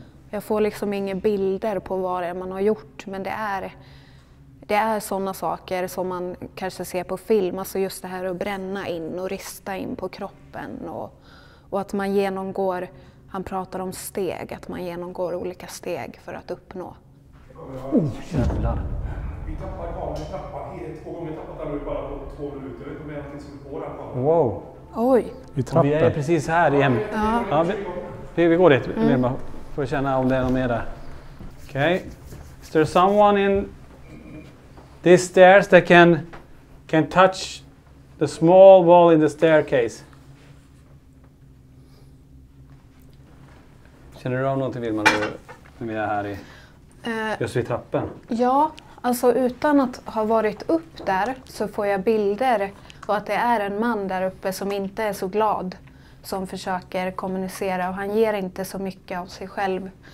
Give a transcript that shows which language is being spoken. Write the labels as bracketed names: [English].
[Swedish] Jag får liksom inga bilder på vad det är man har gjort, men det är sådana saker som man kanske ser på film, alltså just det här att bränna in och rista in på kroppen och att man genomgår, han pratar om steg, att man genomgår olika steg för att uppnå. Jävlar. Vi tappar kameran, vi tappar 2 gånger tappat den bara på 2 minuter. Jag vet inte om jag någonting som går här på. Wow. Oj. Vi är precis här igen. Ja, vi går dit. Får känna om det är någon mer där. Okay. [English] Is there someone in these stairs that can touch the small wall in the staircase? [Swedish] Känner du av någonting, Vilma, när vi är här i just vid trappen? Ja, alltså utan att ha varit upp där så får jag bilder och att det är en man där uppe som inte är så glad, som försöker kommunicera, och han ger inte så mycket av sig själv.